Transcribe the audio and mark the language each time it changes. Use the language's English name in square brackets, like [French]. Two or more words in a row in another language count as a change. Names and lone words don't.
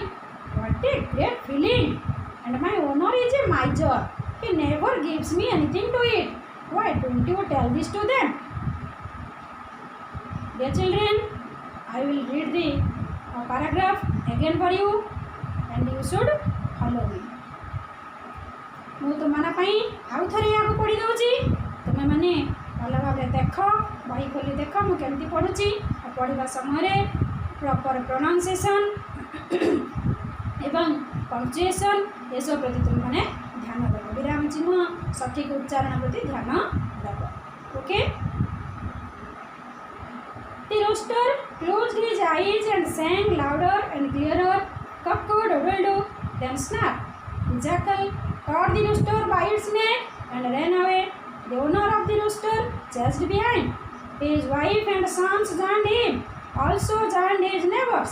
[English] What a great feeling! And my owner is a miser. He never gives me anything to eat. Why don't you tell this to them? Dear children, I will read the paragraph again for you and you should follow me. [Odia] ମୁଁ ତୁମମାନଙ୍କ ପାଇଁ ଆଉ ଥରେ ଏହାକୁ ପଢ଼ି ଦେଉଛି। ତୁମେମାନେ ଭଲ ଭାବରେ ଦେଖ, ବହି ଖୋଲି ଦେଖ ମୁଁ କେମିତି ପଢ଼ୁଛି। ଆଉ ପଢ଼ିବା ସମୟରେ [English] proper pronunciation [Odia] ଏବଂ ପଙ୍କ୍ଚୁଏସନ୍ ଏସବୁ ପ୍ରତି ତୁମେମାନେ ଧ୍ୟାନ ଦେବ। ବିରାମ ଚିହ୍ନ ସଠିକ୍ ଉଚ୍ଚାରଣ ପ୍ରତି ଧ୍ୟାନ ଦେବ। ଓକେ। [English] The rooster closed his eyes and sang louder and clearer, cock-a-doodle-doo, then snap. The jackal caught the rooster by its neck and ran away. The owner of the rooster chased behind. His wife and sons joined him, also joined his neighbors.